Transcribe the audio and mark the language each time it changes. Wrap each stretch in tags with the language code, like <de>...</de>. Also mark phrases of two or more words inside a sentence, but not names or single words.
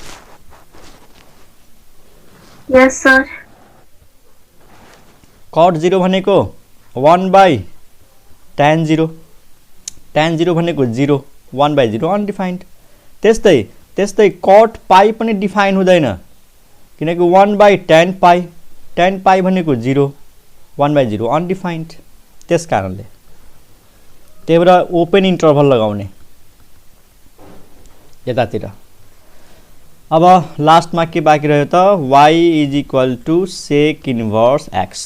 <en>yes sir,</en> <ne>कट 0 भनेको 1/tan 0, tan 0 भनेको 0, 1/0 अनडिफाइन्ड। त्यस्तै कट पाई पनि डिफाइन हुँदैन, किनकि 1/tan पाई, tan पाई भनेको 0, 1/0 अनडिफाइन्ड। त्यस कारणले त्यही भएर</ne> <en>open interval</en> <ne>लगाउने यतातिर। अब लास्टमा के बाँकी रह्यो त? y =</ne> <en>sec inverse</en> <ne>x।</ne>